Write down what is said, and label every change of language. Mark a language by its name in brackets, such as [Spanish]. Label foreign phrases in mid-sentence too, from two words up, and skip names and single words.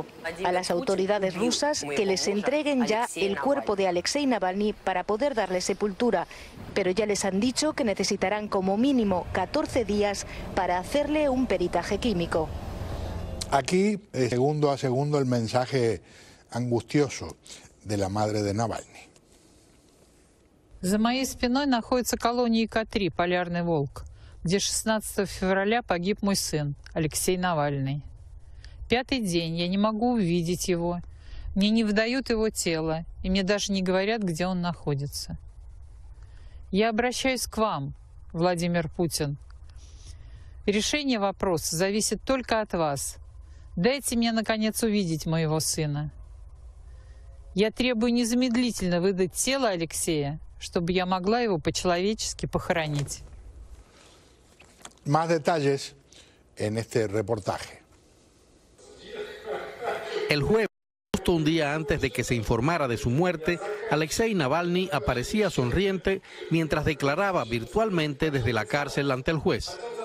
[Spanish] A las autoridades rusas que les entreguen ya el cuerpo de Alexei Navalny para poder darle sepultura. Pero ya les han dicho que necesitarán como mínimo 14 días para hacerle un peritaje químico. Aquí, segundo a segundo, el mensaje angustioso de la madre de Navalny. [Russian] За моей спиной находится колония К3, Полярный волк, где 16 февраля погиб мой сын, Алексей Навальный. 5-й день я не могу увидеть его, мне не выдают его тело, и мне даже не говорят, где он находится. Я обращаюсь к вам, Владимир Путин. Решение вопроса зависит только от вас. Дайте мне, наконец, увидеть моего сына. Я требую незамедлительно выдать тело Алексея, чтобы я могла его по-человечески похоронить. [Spanish] Más detalles en este reportaje. El jueves, justo un día antes de que se informara de su muerte, Alexei Navalny aparecía sonriente mientras declaraba virtualmente desde la cárcel ante el juez.